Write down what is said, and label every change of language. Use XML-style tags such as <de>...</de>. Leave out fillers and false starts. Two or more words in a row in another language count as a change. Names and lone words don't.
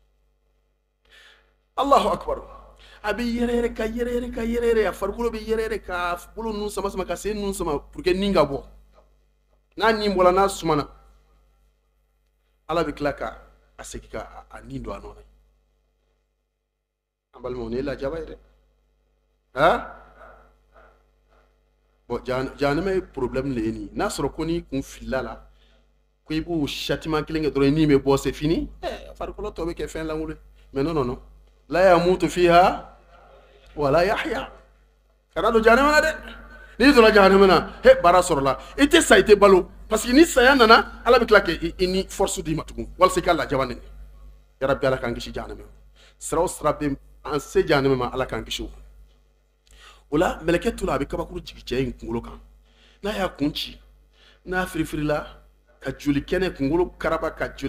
<ar>allahu akbar</ar> <bm>a bɛ yɛrɛyɛrɛ ka yɛrɛyɛrɛ ka yɛrɛyɛrɛ a farikolo bɛ yɛrɛyɛrɛ ka bolo ninnu sama sama ka sen ninnu sama</bm> <fr>pour que</fr> <bm>nin ka bɔ n'a nin bɔra n'a sumana ala bɛ tila ka a segin ka a nin don a nɔ na an balimaw nin ye lajaba ye dɛ bon jahanama ye problème de ye nin n'a sɔrɔ ko n'i kun filila la ko i b'o châtiment kelen kɛ dɔrɔn i nin bɛ bɔ</bm> <fr>c'est fini</fr> <bm>farikolo tɔ bɛ kɛ fɛn lankolon</bm> <fr>mais non non non</fr> <ar>la yamutu fiha wala yahya</ar> <bm>kana don jahanama na dɛ n'i donna jahanama na he baara sɔrɔla i tɛ sa i tɛ balo parce que ni saya nana ala bɛ tila k'i ni force d'i ma tugun walasa i ka lajaba nɛnɛ yarabi ala k'an kisi jahanama sira o sira bɛ an se jahanama ma ala k'an kisi o la mɛlɛkɛ to la a bɛ kabakuru jigin cɛ in kunkolo kan n'a y'a kun ci n'a firifirila ka joli kɛnɛ kunkolo karaba ka joli</bm>